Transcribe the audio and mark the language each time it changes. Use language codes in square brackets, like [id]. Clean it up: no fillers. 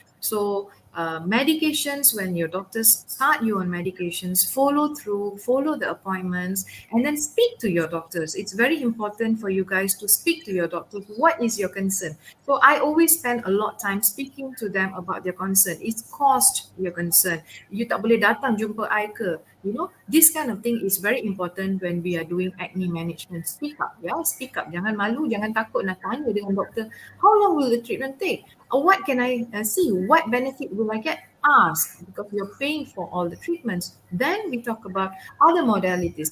[en] So medications, when your doctors start you on medications, follow through, follow the appointments, and then speak to your doctors. It's very important for you guys to speak to your doctors. What is your concern? So I always spend a lot of time speaking to them about their concern. It's cost your concern. [ms] You tak boleh datang jumpa I ke? [en] This kind of thing is very important when we are doing acne management. Speak up, yeah, speak up. [ms] Jangan malu, jangan takut nak tanya dengan doktor, [en] how long will the treatment take? Or what can I see? What benefit will I get? Ask, because you're paying for all the treatments. Then we talk about other modalities.